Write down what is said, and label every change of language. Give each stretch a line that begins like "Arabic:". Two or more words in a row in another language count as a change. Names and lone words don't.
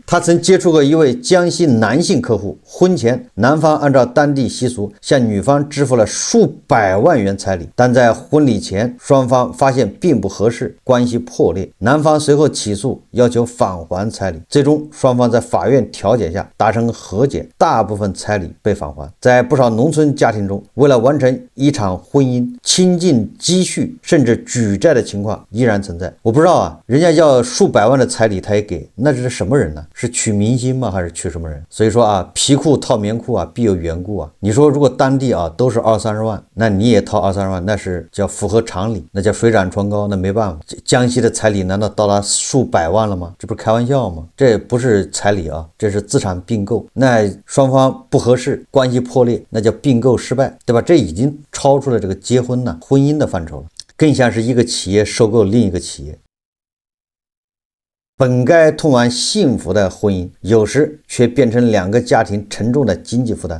Chinese: 他曾接觸過一位江西男性客戶，婚前男方按照當地習俗向女方支付了數百萬元彩禮，但在婚禮前雙方發現並不合適，關係破裂，男方隨後起訴要求返還彩禮，最終雙方在法院調解下達成和解，大部分彩禮被返還。在不少農村家庭中，為了完成一場婚姻，傾盡積蓄甚至舉債的情況依然存在。我不知道人家要數百萬的彩禮他也給，那這是什麼人呢？是娶明星嗎？還是娶什麼人？所以說皮褲套棉褲必有緣故你說如果當地都是20-30萬，那你也掏20-30萬，那是叫符合常理，那叫水涨船高，那沒辦法。江西的彩禮難道到達數百萬了嗎？這不是開玩笑嗎？這不是彩禮這是資產併購，那雙方不合適，關係破裂，那叫併購失敗，對吧？這已經超出了這個結婚婚姻的範疇了，更像是一個企業收購另一個企業。本該通往幸福的婚姻，有時卻變成兩個家庭沉重的經濟負擔。